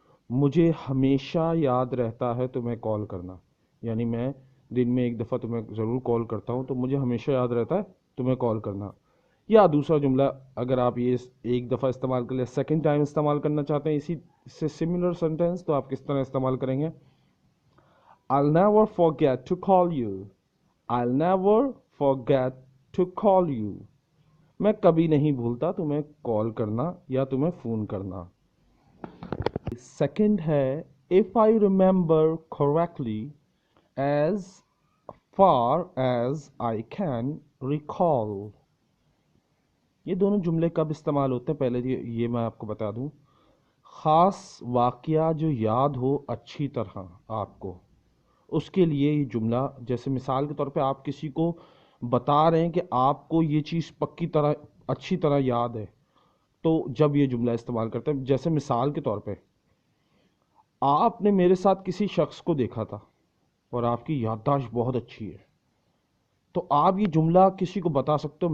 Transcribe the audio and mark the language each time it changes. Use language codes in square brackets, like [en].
[hi] मुझे हमेशा याद रहता है तुम्हें कॉल करना, यानी मैं दिन में एक दफ़ा तुम्हें ज़रूर कॉल करता हूँ, तो मुझे हमेशा याद रहता है तुम्हें कॉल करना। या दूसरा जुमला अगर आप ये एक दफ़ा इस्तेमाल कर ले, [en] second time [hi] इस्तेमाल करना चाहते हैं इसी से [en] similar sentence, [hi] तो आप किस तरह इस्तेमाल करेंगे। [en] I'll never forget to call you, I'll never forget to call you। [hi] मैं कभी नहीं भूलता तुम्हें कॉल करना या तुम्हें फ़ोन करना। सेकंड है [en] if I remember correctly, as far as I can recall। [hi] ये दोनों जुमले कब इस्तेमाल होते हैं पहले ये मैं आपको बता दूं। ख़ास वाक़या जो याद हो अच्छी तरह आपको, उसके लिए ये जुमला, जैसे मिसाल के तौर पे आप किसी को बता रहे हैं कि आपको ये चीज़ पक्की तरह अच्छी तरह याद है, तो जब ये जुमला इस्तेमाल करते हैं, जैसे मिसाल के तौर पे आपने मेरे साथ किसी शख्स को देखा था और आपकी याददाश्त बहुत अच्छी है, तो आप ये जुमला किसी को बता सकते हो।